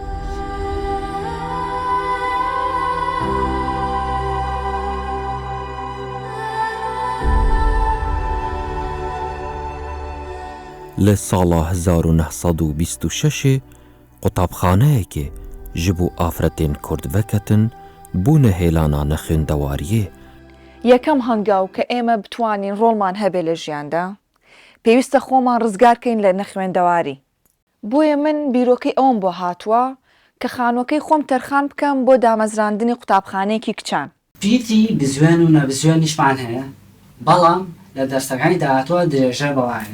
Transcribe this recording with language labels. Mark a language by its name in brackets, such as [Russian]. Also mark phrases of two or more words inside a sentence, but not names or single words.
[Kurdish] لە ساڵا 1926 قوتابخانەیەکێ ji bo afretên Kurd veketin bûne hêlana nexwendewariye. [Central Kurdish] یەکەم هەنگاو کە ئێمە بتوانین ڕۆڵمان هەبێ لە ژیاندا پێویستە خۆمان ڕزگارکەین لە نەخوێندەواری. بۆیە من بیرۆکەی ئەوم بۆ هاتووە کە خانووەکەی خۆم تەرخان بکەم بۆ دامەزراندنی قوتابخانەیەکی کچان. پیتی بزوێن و نەبزوێنیشمان هەیە، بەڵام لە دەرسەکانی داهاتوە درێژە بەوارن.